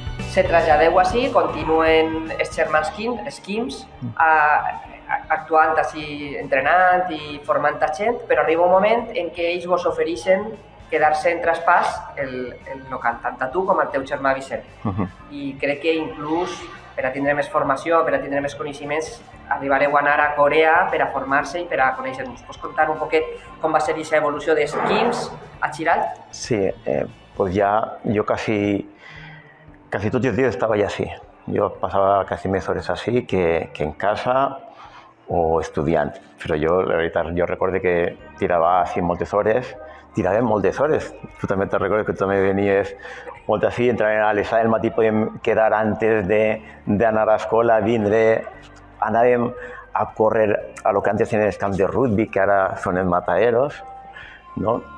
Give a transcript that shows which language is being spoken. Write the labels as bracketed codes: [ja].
[ca] Se traslladeu així, continuen els germans Skims actuant així, entrenant i formant a gent, però arriba un moment en què ells vos ofereixen quedar-se en traspàs el local, tant a tu com al teu germà Vicent. I crec que inclús per a tindre més formació, per a tindre més coneixements, arribareu a anar a Corea per a formar-se i per a conèixer-nos. Pots contar un poquet com va ser aquesta evolució de Skims a Chiralt? [es] Sí, pues ya yo casi todos los días estaba ya así. Yo pasaba casi [ca] més hores [es] así que en casa [ca] o estudiant. Però la veritat, jo recordo que tirava així moltes hores. Tiràvem moltes hores. Tu també te recordo que tu també venies molt així, entràvem a les 6 del matí, podíem quedar antes d'anar a l'escola, vindre, anàvem a córrer a lo que antes eren els camps de rugby, que ara són els mataderos, no?